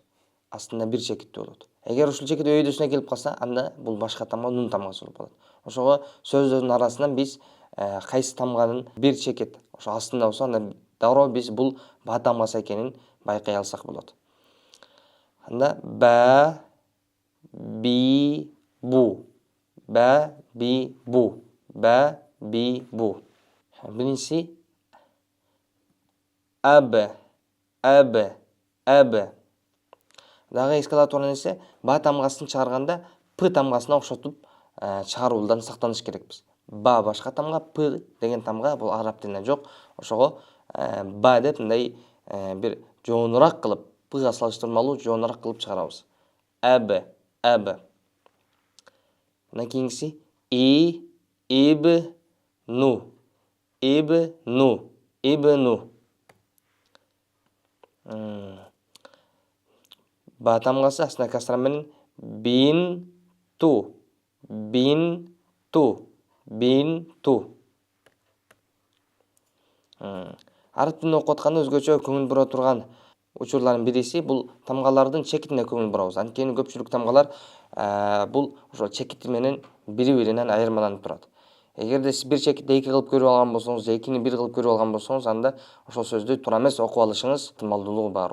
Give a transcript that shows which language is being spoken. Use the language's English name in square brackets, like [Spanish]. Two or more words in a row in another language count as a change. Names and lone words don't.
[Kyrgyz] Астында бир чекиттүү болот. Эгер ушул чекит өйдөсүнө келип калса, анда бул башка тамга, нун тамгасы болуп калат. Ошого сөздөрдүн арасынан биз кайсы тамганын бир чекит ошо астында болсо, анда дароо биз бул ба тамгасы экенин байкай алсак болот. Анда ба, би, бу. Ба, би, бу. Ба, би, бу. Биринчиси аб, аб, аб. Дагы эске ала турган нерсе, ба тамгасын чыгарганда п тамгасына окшотуп чыгаруудан сактаныш керекпиз. Ба башка тамга, п деген тамга бул араб тилинде жок. Ошого ба деп мындай бир жоонураак кылып, пга салыштырмалуу жоонураак кылып чыгарабыз. Аб, аб. Андан кийинкиси и, иб, ну. Иб, ну. Иб, ну. Ба тамгасы астына касра менен бин, ту. Бин, ту. Бин, ту. Араб тилин окуп атканда өзгөчө көңүл бура турган учурлардын бириси бул тамгалардын чекитине көңүл бурабыз. Анткени көпчүлүк тамгалар бул ошо чекити менен бири-биринен айырмаланып турат. Эгерде сиз бир чекитти 2 кылып көрүп алган болсоңуз, 2-ни 1 кылып көрүп алган болсоңуз, анда ошол сөздү туура эмес окуп алышыңыз ыктымалдуулугу бар.